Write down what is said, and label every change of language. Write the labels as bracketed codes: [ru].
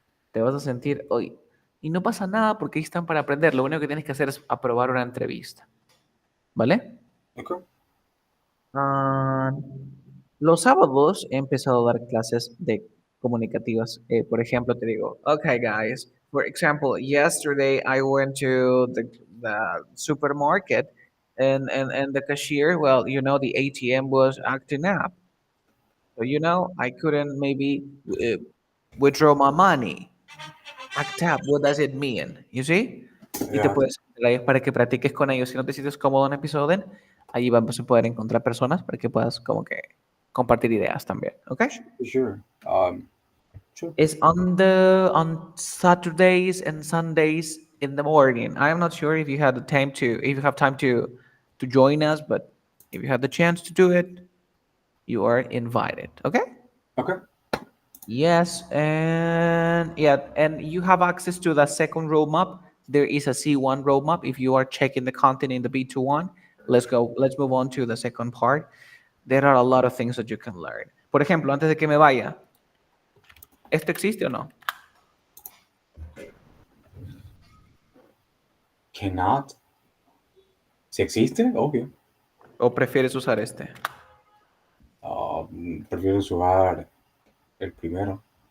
[es] Te vas a sentir hoy. Y no pasa nada porque ahí están para aprender. Lo único que tienes que hacer es aprobar una entrevista. ¿Vale? [en] Okay, [es] Ah, los sábados he empezado a dar clases de comunicativas. Por ejemplo, te digo, [en] okay, guys. For example, yesterday I went to the supermarket and the cashier, well, the ATM was acting up. So, I couldn't maybe uh, withdraw my money. Act up, what does it mean? You see? [es] Y te [en] yeah, [es] puedes ahí para que practiques con ellos. Si no te sientes cómodo en episodio, ahí vamos a poder encontrar personas para que puedas como que compartir ideas también, ¿ok? [en] sure. Sure. It's on Saturdays and Sundays in the morning. I'm not sure if you had the time if you have time to join us, but if you have the chance to do it, you are invited, okay? Okay, Yes, and yeah, and you have access to the second roadmap. There is a C1 roadmap. If you are checking the content in the B21, let's go. Let's move on to the second part. There are a lot of things that you can learn. [es] Por ejemplo, antes de que me vaya, ¿esto existe o no? [en] cannot. [es] Si existe, obvio. ¿O prefieres usar este? Prefiero usar el primero.